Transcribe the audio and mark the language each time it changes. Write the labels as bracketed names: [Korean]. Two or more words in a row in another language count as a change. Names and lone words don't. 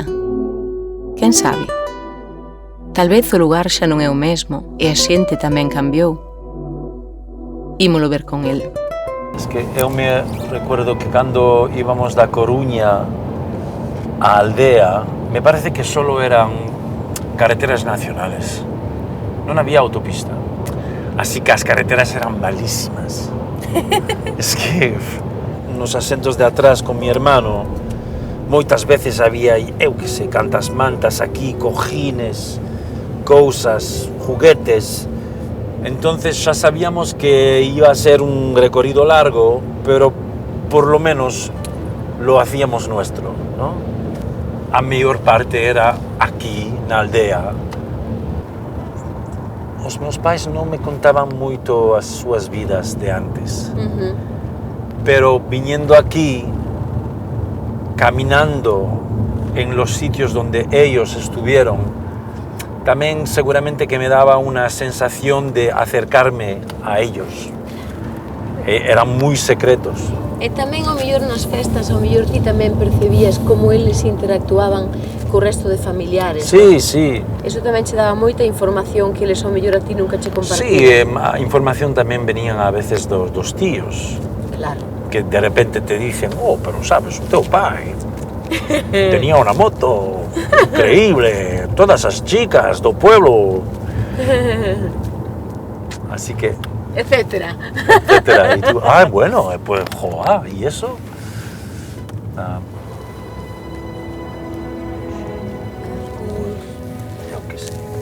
[Galician] Quen sabe? Tal vez o lugar xa non é o mesmo e a xente tamén cambiou. Ímolo ver con el. [Spanish] Es que eu me recuerdo que [Galician] cando íbamos da Coruña á aldea, [Spanish] me parece que solo eran carreteras nacionales. [Galician] Non había autopista. Así que as carreteras eran malísimas. Es que nos asentos de atrás [Spanish] con mi hermano [Galician] moitas veces había, eu que sei, cantas mantas aquí, cojines, cousas, juguetes. [Spanish] Entonces ya sabíamos que iba a ser un recorrido largo, pero por lo menos lo hacíamos nuestro, ¿no? [Galician] A maior parte era aquí, na aldea. Os meus pais non me contaban moito as súas vidas de antes. [Spanish] Pero viniendo aquí, caminando en los sitios donde ellos estuvieron, tamén seguramente que me daba una sensación de acercarme a ellos. [Galician] Eran moi secretos. E tamén ao mellor nas festas, ao mellor ti tamén percibías como eles interactuaban co resto de familiares. [Spanish] Sí, sí. [Galician] Eso tamén che daba moita información que eles ao mellor a ti nunca che compartían. Sí, a información tamén venían a veces dos tíos. Claro. [Spanish] Que de repente te dicen, oh, pero sabes, [Galician] o teu pai [Spanish] tenía una moto increíble, todas as chicas do pueblo. [Galician] Así que... Etcétera. Etcétera. [Spanish] Y tú, bueno, pues, joder, ¿y eso? Yo qué sé.